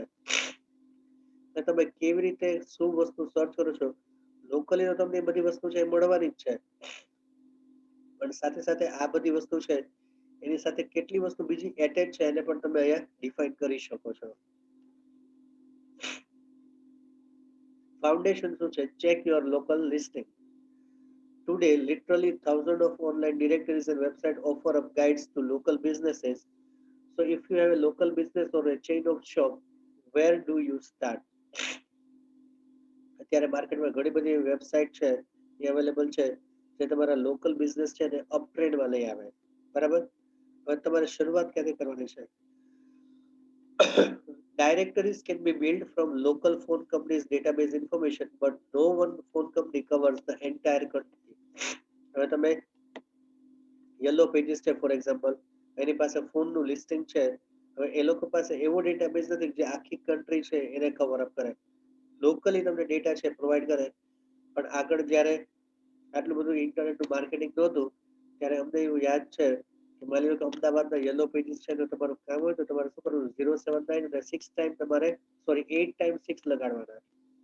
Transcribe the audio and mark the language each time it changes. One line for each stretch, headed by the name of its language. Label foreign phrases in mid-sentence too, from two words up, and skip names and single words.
Gujarati: તમે કેવી રીતે શું વસ્તુ સર્ચ કરો છો લોકલી તો તમને બધી વસ્તુ છે એ મળવાની જ છે પણ સાથે સાથે આ બધી વસ્તુ છે એની સાથે કેટલી વસ્તુ બીજી એટેચ છે એને પણ તમે અહીંયા ડિફાઇન કરી શકો છો. ફાઉન્ડેશન શું છે?
English: Check your local listing. Today, literally thousands of online directories and websites offer up guides to local businesses. So if you have a local business or a chain of shop, where do you start?
Gujarati: અત્યારે માર્કેટમાં ઘણી બધી વેબસાઇટ છે એ અવેલેબલ છે જે તમારા લોકલ બિઝનેસ છે ને
English: up trendમાં
Gujarati: લઈ આવે બરાબર. હવે તમારે શરૂઆત ક્યાંથી કરવાની છે?
English: Directories can be built from local phone companies database information but no one phone company covers the entire country.
Gujarati: હવે તમે યલો પેજીસ છે
English: for example
Gujarati: એની પાસે ફોનનું લિસ્ટિંગ છે. હવે એ લોકો પાસે એવો ડેટાબેઝ નથી જે આખી કન્ટ્રી છે એને
English: cover up
Gujarati: કરે. લોકલી તમને ડેટા છે પ્રોવાઈડ કરે પણ આગળ જ્યારે આટલું બધું ઇન્ટરનેટનું માર્કેટિંગ નહોતું ત્યારે અમને એવું યાદ છે કે માની લો કે અમદાવાદના યલો પેજીસ છે તો તમારું કામ હોય તો તમારે શું કરવું 079 અને 6 ટાઈમ તમારે 8 ટાઈમ 6 લગાડવાના